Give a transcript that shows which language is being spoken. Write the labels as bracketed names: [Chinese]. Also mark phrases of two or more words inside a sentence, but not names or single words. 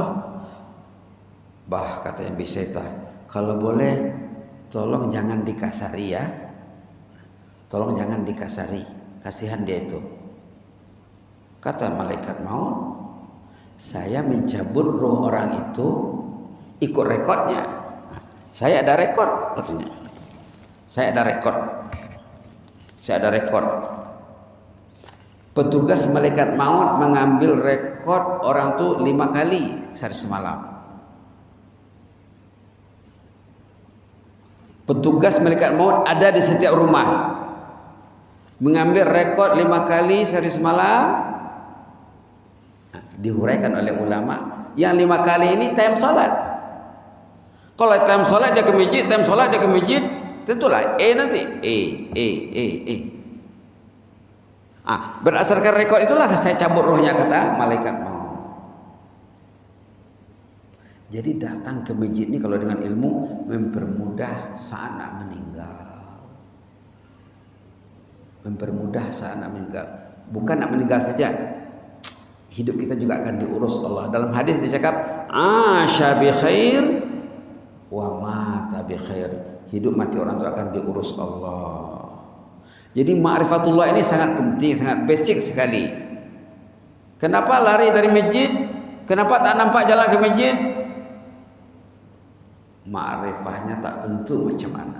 [Malay] Bah, kata yang bisa, kalau boleh tolong jangan dikasari ya. Tolong jangan dikasari, kasihan dia itu. Kata malaikat maut, saya mencabut roh orang itu ikut rekodnya. Saya ada rekod, katanya. Saya ada rekod. Saya ada rekod. Petugas malaikat maut mengambil rekod orang itu 5 kali sehari semalam. Petugas malaikat maut ada di setiap rumah, mengambil rekod 5 kali sehari semalam. Nah, dihuraikan oleh ulama, yang 5 kali ini time sholat. Kalau time sholat dia ke masjid, time sholat dia ke masjid, tentulah nanti berdasarkan rekod itulah saya cabut rohnya, kata malaikat maut. Jadi datang ke masjid ini kalau dengan ilmu mempermudah saat nak meninggal. Mempermudah saat nak meninggal. Bukan nak meninggal saja, hidup kita juga akan diurus Allah. Dalam hadis dicakap, [Arabic] عاش بخير ومات بخير. [Malay] Hidup mati orang itu akan diurus Allah. Jadi ma'rifatullah ini sangat penting, sangat basic sekali. Kenapa lari dari masjid? Kenapa tak nampak jalan ke masjid? Ma'rifahnya tak tentu macam mana.